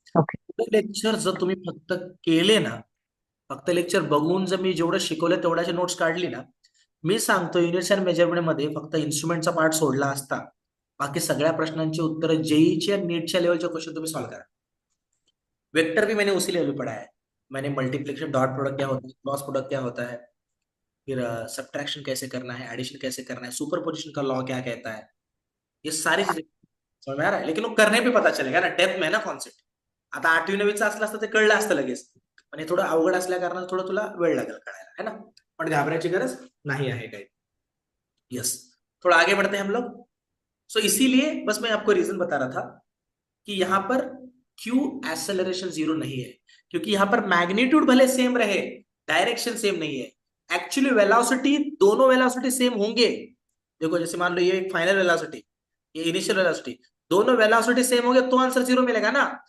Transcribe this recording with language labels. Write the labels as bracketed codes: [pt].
[en] Okay. [mr] Lecture जर तुम्ही फक्त केले ना, फक्त लेक्चर बघून जर मी जेवढं शिकवलं तेवढ्याची नोट्स काढली ना, मी सांगतो युनिट्स अँड मेजरमेंट मध्ये फक्त इन्स्ट्रुमेंटचा पार्ट सोडला असता, बाकी सगळ्या प्रश्नांची उत्तर जेईच्या नीटच्या लेवलचे क्वेश्चन तुम्ही सॉल्व करा. [hi] वेक्टर भी मैंने उसी लेवल पढ़ा है. मैंने मल्टीप्लिकेशन, डॉट प्रोडक्ट क्या होता है, क्रॉस प्रोडक्ट क्या होता है, फिर सब्ट्रैक्शन कैसे करना है, एडिशन कैसे करना है, सुपरपोजिशन का लॉ क्या कहता है, ये सारी चीजें समझ में आ रहा है. लेकिन वो करने पे पता चलेगा ना, डेप्थ में है ना कॉन्सेप्ट. [mr] आता 8वी-9वीचं असलं असतं ते कळलं असतं लगेच, पण हे थोडं अवघड असल्या कारणाने थोडं तुला वेळ लागेल कळायला, [hi] है ना. [mr] पण घाबरायची गरज नहीं आहे काही. [en] Yes. [hi] थोड़ा आगे बढ़ते हैं हम लोग. सो इसीलिए बस मैं आपको रीजन बता रहा था कि यहां पर क्यों एक्सेलरेशन जीरो नहीं है, क्योंकि यहां पर मैग्नीट्यूड भले सेम रहे, डायरेक्शन सेम नहीं है. एक्चुअली वेलोसिटी, दोनों वेलोसिटी सेम होंगे. देखो जैसे मान लो ये एक फाइनल वेलोसिटी, ये इनिशियल वेलोसिटी, दोनों वेलोसिटी सेम होंगे तो आंसर जीरो मिलेगा ना.